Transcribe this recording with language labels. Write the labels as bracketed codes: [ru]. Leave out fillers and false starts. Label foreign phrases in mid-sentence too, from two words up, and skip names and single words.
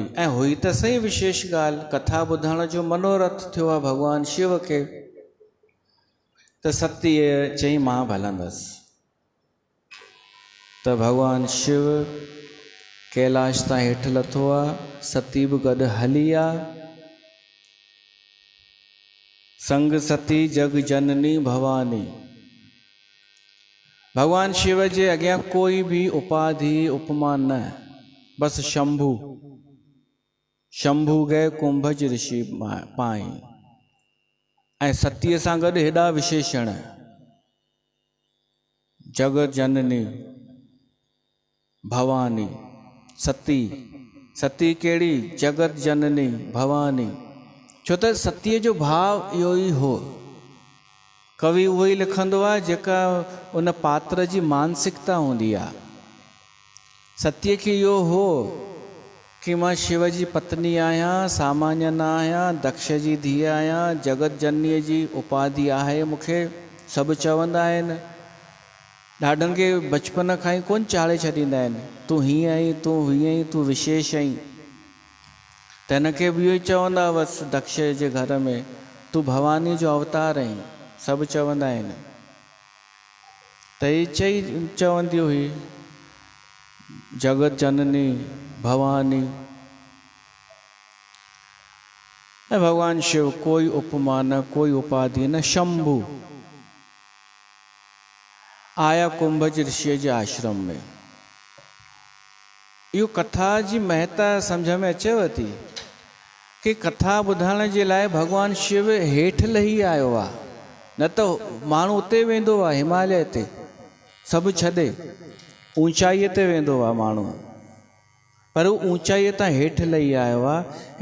[sd] ऐं हुई त सही विशेष ॻाल्हि, कथा ॿुधण जो मनोरथ थियो आहे भगवान शिव खे। त सतीअ चई मां बि हलंदसि। त भगवान शिव कैलाश तां हेठि लथो आहे, सती बि गॾु हली आहे। [awa] संग सती जग जननी भवानी। [sd] भगवान शिव जे अॻियां कोई बि उपाधि उपमा न, बस शंभू। [awa] शंभू गए कुंभज ऋषि पाई। [sd] ऐं सतीअ सां गॾु हेॾा विशेषण, जगत जननी भवानी। सती, सती कहिड़ी? जगत जननी भवानी। छो त सतीअ जो भाव इहो ई हो। कवि उहो ई लिखंदो आहे जेका उन पात्र जी मानसिकता हूंदी आहे। सतीअ खे इहो हो कि मां शिव जी पत्नी आहियां, सामान्य न आहियां, दक्ष जी धीअ आहियां, जगत जननीअ जी उपाधि आहे मूंखे। सभु चवंदा आहिनि, ॾाढनि खे बचपन खां ई कोन चाढ़े छॾींदा आहिनि, तूं हीअं आहीं, तूं हीअं आहीं, तूं विशेष आहीं। त हिनखे बि इहो ई चवंदा हुअसि दक्ष जे घर में, तूं भवानी जो अवतार आहीं। सभु चवंदा आहिनि। त ही चवंदी हुई जगत जननी भवानी। ऐं भगवान शिव कोई उपमा न, कोई उपाधि न। शंभू आया कुंभज ऋषि जे आश्रम में। इहो कथा जी महत्ता सम्झ में अचेव थी कि कथा ॿुधण जे लाइ भगवान शिव हेठि लही आयो आहे। न त माण्हू उते वेंदो आहे हिमालय ते, सभु छॾे ऊंचाईअ ते वेंदो आहे माण्हू, पर हू ऊंचाईअ तां हेठि लही आयो आहे।